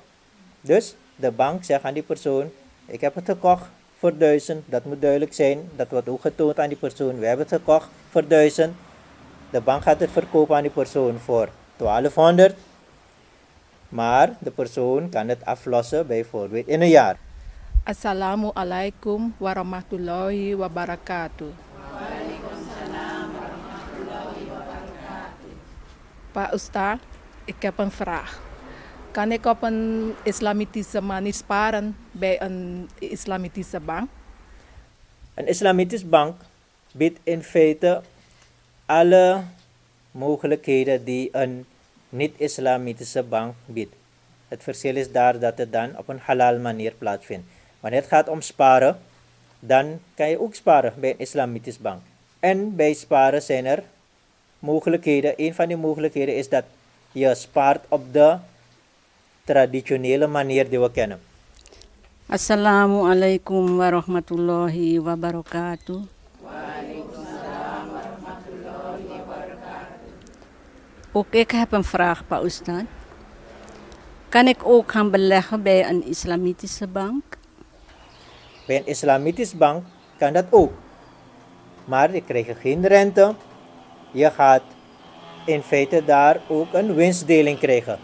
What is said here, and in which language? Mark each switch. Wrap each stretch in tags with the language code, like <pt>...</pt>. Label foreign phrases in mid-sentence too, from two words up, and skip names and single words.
<nl>Dus de bank zegt aan die persoon, ik heb het gekocht voor 1000. Dat moet duidelijk zijn. Dat wordt ook getoond aan die persoon. We hebben het gekocht voor 1000. De bank gaat het verkopen aan die persoon voor 1200. Maar de persoon kan het aflossen bijvoorbeeld in een jaar.</nl> <ar>السلام عليكم ورحمة الله وبركاته. وعليكم السلام ورحمة الله وبركاته.</ar> <id>Pak Ustadz,</id> <nl>ik heb een vraag. Kan ik op een islamitische manier sparen bij een islamitische bank? Een islamitische bank biedt in feite alle mogelijkheden die een niet-islamitische bank biedt. Het verschil is daar dat het dan op een halal manier plaatsvindt. Wanneer het gaat om sparen, dan kan je ook sparen bij een islamitische bank. En bij sparen zijn er mogelijkheden. Een van die mogelijkheden is dat je spaart op de traditionele manier die we kennen.</nl> <ar>السلام عليكم ورحمة الله وبركاته. وعليكم السلام ورحمة الله وبركاته.</ar> <nl>Ook ik heb een vraag,</nl> <id>Pak Ustadz.</id> <nl>Kan ik ook gaan beleggen bij een islamitische bank? Bij een islamitische bank kan dat ook. Maar je krijgt geen rente. Je gaat in feite daar ook een winstdeling krijgen.</nl>